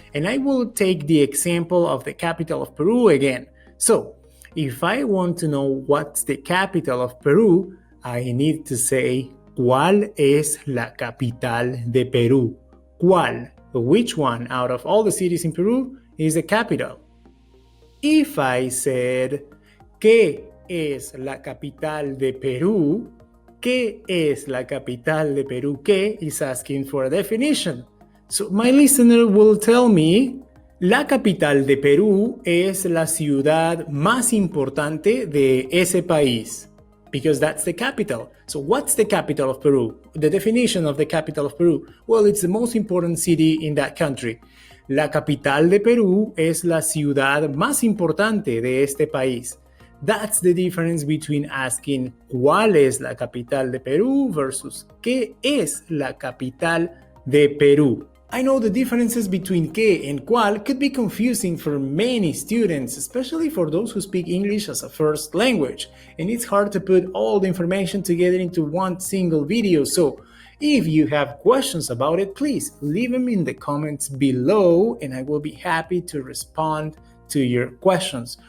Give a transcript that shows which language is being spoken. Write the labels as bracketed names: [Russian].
[English] And I will take the example of the capital of Peru again. So, if I want to know what's the capital of Peru, I need to say, [Spanish] ¿cuál es la capital de Perú? ¿Cuál? [English] Which one out of all the cities in Peru is the capital? If I said, [Spanish] ¿qué es la capital de Perú? ¿Qué es la capital de Perú? ¿Qué [English] is asking for a definition. So my listener will tell me, [Spanish] la capital de Perú es la ciudad más importante de ese país. [English] Because that's the capital. So what's the capital of Peru? The definition of the capital of Peru. Well, it's the most important city in that country. [Spanish] La capital de Perú es la ciudad más importante de este país. [English] That's the difference between asking [Spanish] ¿cuál es la capital de Perú [English] versus [Spanish] ¿qué es la capital de Perú? [English] I know the differences between que and cuál could be confusing for many students, especially for those who speak English as a first language, and it's hard to put all the information together into one single video, so if you have questions about it, please leave them in the comments below and I will be happy to respond to your questions.